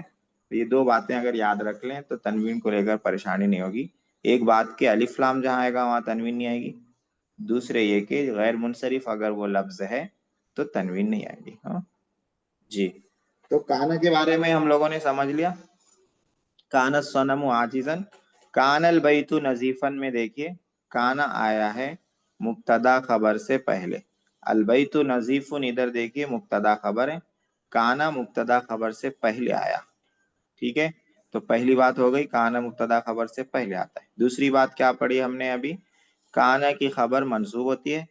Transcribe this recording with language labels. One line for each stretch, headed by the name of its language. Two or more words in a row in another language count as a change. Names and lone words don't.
Hindi: तो ये दो बातें अगर याद रख लें तो तनवीन को लेकर परेशानी नहीं होगी। एक बात कि अलिफ लाम जहाँ आएगा वहां तनवीन नहीं आएगी, दूसरे ये कि गैर मुनसरिफ अगर वो लफ्ज है तो तनवीन नहीं आएगी। हाँ जी। तो काना के बारे में हम लोगों ने समझ लिया।
Arabic: كان الصنم عاجزا، كان البيت نظيفا
Hindi: में देखिए काना आया है मुब्तदा खबर से पहले।
Arabic: البيت نظيف
Hindi: इधर देखिए मुब्तदा खबर है, काना मुब्तदा खबर से पहले आया, ठीक है। तो पहली बात हो गई, काना मुब्तदा खबर से पहले आता है। दूसरी बात क्या पढ़ी हमने अभी? काना की खबर मंसूब होती है।